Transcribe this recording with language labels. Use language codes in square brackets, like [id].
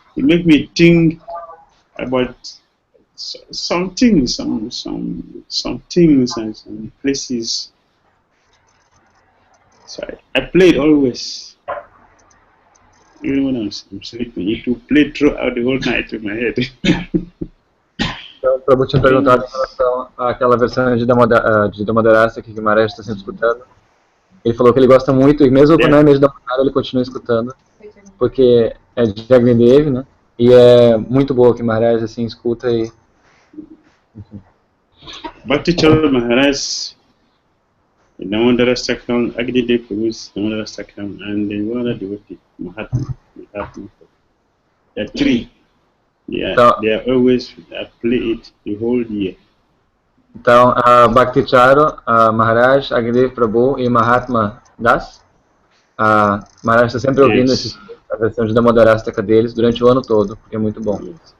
[en] It makes me think about some things, some things and some places. So I play it always. Even when I'm sleeping, it will play throughout the whole night in my head. [pt] Então, o Prabhu tinha perguntado em relação àquela versão de Damodara que o Guimarães está sempre escutando. Ele falou que ele gosta muito, e mesmo quando não é mês de Damodara, ele continua escutando, porque é de Jagvendev, né? E é muito boa que o Guimarães assim escuta e... [en] Bhakti Dhira Maharaj, Damodara Sakram, Agdide Purus, Damodara Sakram, and the one that devotee, Mahatma. There are three. They are always, I play it the whole year. [pt] Então, a Bhakti Dhira Maharaj, Agdev Prabhu e Mahatma Das, a Maharaj está sempre ouvindo a versão de Damodarastaka deles durante o ano todo, porque é muito bom.